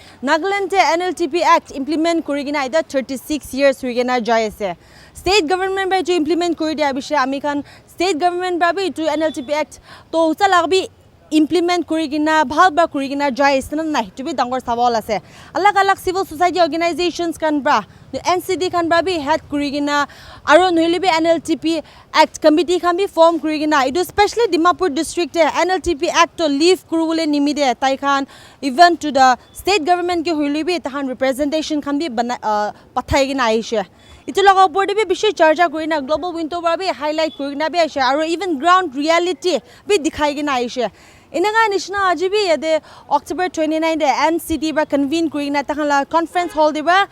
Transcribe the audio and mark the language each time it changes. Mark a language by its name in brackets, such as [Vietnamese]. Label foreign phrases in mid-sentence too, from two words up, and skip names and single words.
[Naga Pidgin] Nagaland NLTP Act implement kurigina ida 36 years kurigina jai ase. [English] State government [Naga Pidgin] by to implement kuri dia bishe ami kan [English] state government [Naga Pidgin] ba bi to NLTP Act to usa lagbi implement kurigina bhal ba kurigina jai ase na nahi to bi dangor sawal ase. Alag [English] civil society organizations [Naga Pidgin] kan bra NCD kan bra bi head kurigina aro nohile bi NLTP Act committee kan bi form kurigina idu especially Dimapur district NLTP Act to leave kurule nimide tai khan [English] even to the state [Naga Pidgin] government ke hoile bi tahan representation kan bi pathai gina aishe itu laga opor de bi bishi charja kurina [English] global window [Naga Pidgin] ba bi highlight kurina bi aishe aro even [English] ground reality [Naga Pidgin] bi dikhai gina aishe inaga nishna ajibi yade October 29 de NCT ba convene kurina tahala conference hall de ba